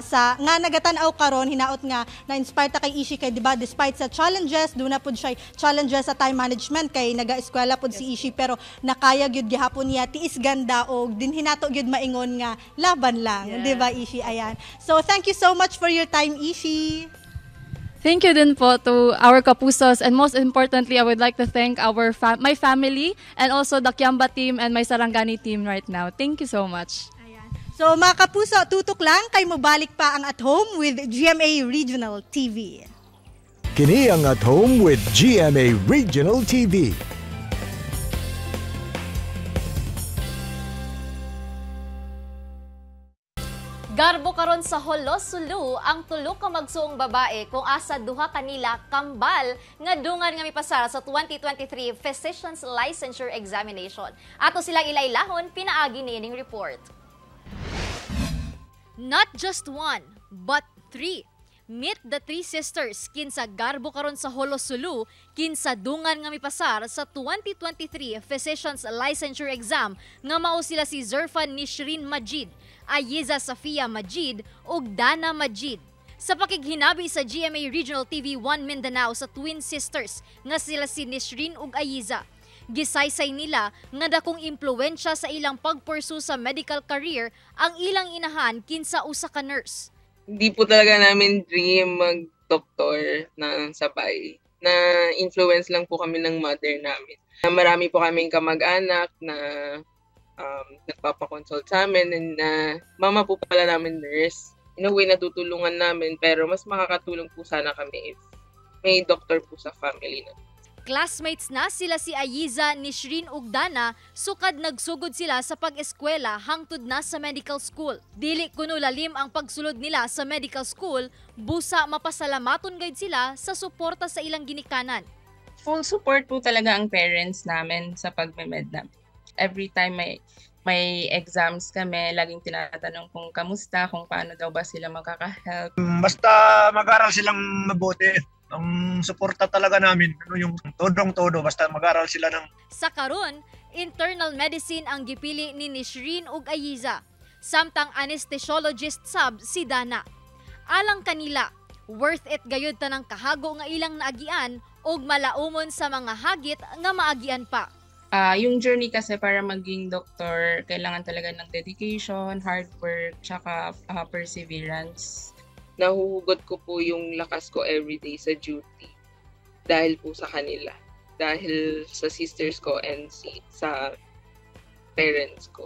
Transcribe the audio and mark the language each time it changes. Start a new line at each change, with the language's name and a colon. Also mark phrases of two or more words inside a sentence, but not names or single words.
Cebuano: Sa nga nagatanaw karon hinaot nga na-inspire ta kay Ishi kay, diba, despite sa challenges, doon na po siya challenges sa
English: time management
Cebuano: kay naga-eskwela po si Ishi, pero nakaya gyud gihapon niya, tiis ganda o din hinato gyud maingon nga laban lang.
English: Yeah.
Filipino: Diba, Ishi? Ayan.
English: So, thank you so much for your time, Ishi. Thank you
Filipino: din po
English: to our kapusos, and most importantly, I would like to thank my family and also the Kiamba team and my Sarangani team right now. Thank you so much.
Cebuano: Ayan. So mga kapuso, tutok lang kay mobalik pa ang At Home with GMA Regional TV. Kini ang At Home with GMA Regional TV. Garbo karon sa Holo Sulu ang tulo ka magsuong babae kung asa duha kanila kambal nga dungan nga mipasara sa 2023 Physician's Licensure Examination. Ato silang ilailahon pinaagi niining report. Not just one, but three. Meet the three sisters kinsa garbo karon sa Holo Sulu kinsa dungan nga mipasar sa 2023 Physician's Licensure Exam nga mao sila si Zerfan Nishrin Majid, Ayiza Safia Majid ug Dana Majid. Sa pakighinabi sa GMA Regional TV 1 Mindanao sa twin sisters nga sila si Nishrin ug Ayiza, gisaysay nila nga dakong impluwensya sa ilang pagpursu sa
English: medical career
Cebuano: ang ilang inahan kinsa usa ka nurse.
Filipino: Hindi po talaga namin dream mag-doktor na sabay. Na-influence lang po kami ng mother namin. Marami po kaming kamag-anak na nagpapakonsult sa amin, and mama po pala namin nurse.
English: In a way,
Filipino: natutulungan namin, pero mas makakatulong po sana kami if may doctor po sa family na.
Cebuano: Classmates na sila si Ayiza, Nishrin ug Dana, sukad nagsugod sila sa pag-eskwela hangtod na sa
English: medical school.
Cebuano: Dili kuno lalim ang pagsulod nila sa
English: medical school,
Cebuano: busa mapasalamaton gayud sila sa suporta sa ilang ginikanan.
English: Full support
Cebuano: po talaga ang parents namin sa pagme-med namin.
English: Every time
Cebuano: may exams kami, laging tinatanong kung kamusta, kung paano daw ba sila makaka-help. Basta mag-aral silang mabuti. Ang suporta talaga namin, yung todong-todo, basta mag-aral sila ng... Sa karon,
English: internal medicine
Cebuano: ang gipili ni Nishrin ug Ayiza, samtang anesthesiologist sab si Dana. Alang kanila,
English: worth it
Cebuano: gayud tanang kahago nga ilang naagian ug malaumon sa mga hagit nga maagian pa.
Filipino: Yung journey kasi para maging doktor, kailangan talaga ng dedication,
English: hard work,
Filipino: tsaka perseverance. Nahuhugot ko po yung lakas ko everyday sa duty dahil po sa kanila, dahil sa sisters ko and sa parents ko.